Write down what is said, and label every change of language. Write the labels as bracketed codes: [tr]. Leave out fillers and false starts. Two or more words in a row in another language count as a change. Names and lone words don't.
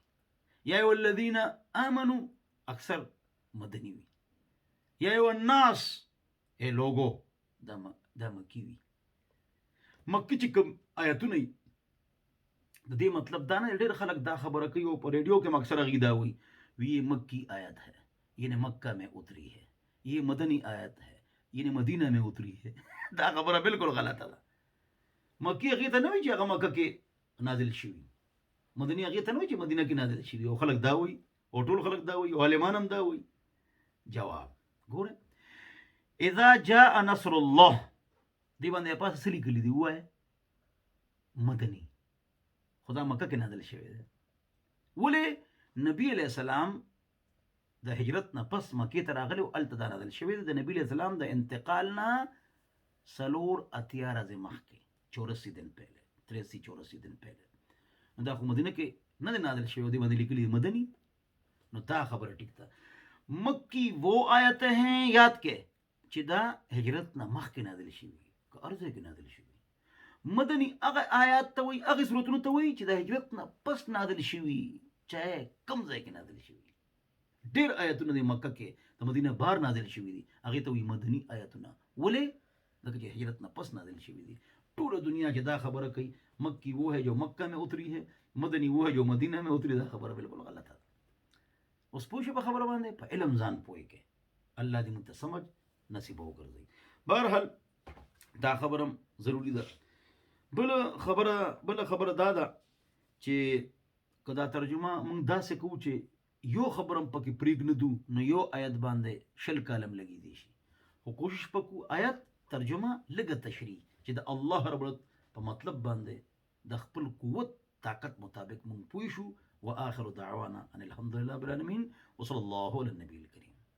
[ar] یا ایها الذین آمنوا [ps] اکثر مدني وي. [ar] یا ایها الناس [ur] ای لوگو [ps] دا مکی وي. مکی چې کوم آیتونه وي د دې مطلب دا نه، ډېر خلک دا خبره کوي او په ریډیو کې اکثر هغوی دا وایي [ur] یہ مکی آیت ہے، یعنی مکہ میں اتری ہے، یہ مدنی آیت ہے یعنی مدینہ میں اتری ہے. [ps] دا خبره بالکل غلطه ده. مکی هغې ته نه وایي چې هغه مکه کې نازل شوي، مدني هغې ته نه وایي چې مدینه کې نازل شوي. او خلک دا وایي، او ټول خلک دا وایي، او عالمان هم دا وایي. جواب ګوره، [ar] اذا جاء نصر الله، [ps] دې باندې پاسه څه لیکلي دي؟ ووایه مدني، خدا مکه کې نازل شوی دی. ولې؟ نبی [ar] علیه السلام [ps] د هجرت نه پس مکې ته راغلی او هلته دا نازل شوی دی. د نبی [ar] علیه السلام [ps] د انتقال نه 4 ورځې مخکې، [ur] 84 دن پہلے، 83-84 دن پہلے. [ps] نو دا خو مدینه کې نه دی نازل شوی، دې باندې لیکلي مدني. نو دا خبره ټیک ده. [ur] مکی وہ آیتیں ہیں [ps] یاد کې چې دا هجرت نه مخکې نازل شوي، که هر ځای کې نازل شوي. مدني هغه آیات ته وایي، هغه سورتونو ته وایي چې د هجرت نه پس نازل شوي، چاہے کم ځای کې نازل شوي. ډېر آیاتونه د مکه کې د مدینه بار نازل شوي دي، هغې ته وایي مدني آیاتونه. ولې؟ ځکه چې هجرت نه پس نازل شوي دي. ټوله دنیا چې دا خبره کوي [ur] مکی وہ ہے جو مکہ میں اتری ہے، مدنی وہ ہے جو مدینہ میں اتری، [ps] دا خبره بالکل غلطه ده. اوس پوه شو په خبره باندې، په علم ځان پوهې کې. الله دې موږ ته سمجھ نصیب وګرځوي. بهرحال دا خبره ضروری ده. بل خبره دا ده چې که دا ترجمه موږ داسې کوو چې یو خبرم پکې پرېږدو نو یو آیت باندې 20 کالم لګېدی شي، خو کوشش وکړو آیت ترجمه لږه تشریح چې د الله [ar] رب العزت [ps] په مطلب باندې د خپل قوت طاقت مطابق موږ پوه شو. [ar] واخر دعوانا ان الحمد لله رب العالمین وصلی الله علی النبی الکریم.